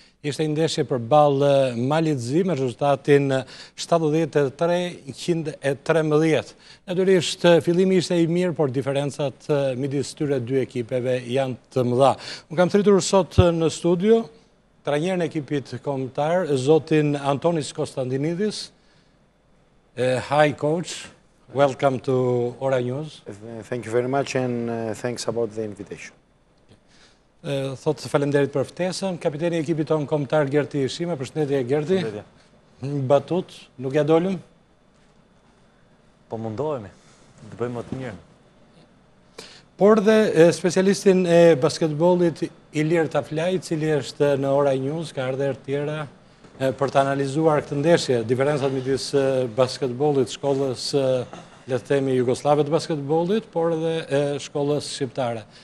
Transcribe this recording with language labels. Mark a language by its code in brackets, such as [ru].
[sq] Ishte ndeshje përballë Malit Zi me rezultatin 73-113. Natyrisht fillimi ishte i mirë, por diferencat midis tyre dy ekipeve janë të mëdha. Unë kam thritur sot në studio trajnerin e ekipit kombëtar, zotin Antonis Constantinides. [en] Hi coach, welcome to Ora News. Thank you very much and thanks about the invitation. [sq] Thot faleminderit për ftesën. Kapiteni i ekipit tonë kombëtar Gerti Shima, përshëndetje Gerti. Batut, nuk ja dolëm? Po mundohemi, të bëjmë më të mirën. Por dhe specialistin e basketbollit Ilir Taflaj, cili është në Ora News, ka ardhur tjera për të analizuar këtë ndeshje, diferencat midis basketbollit, shkollës, le të themi, jugoslave të basketbollit, por edhe shkollës shqiptare.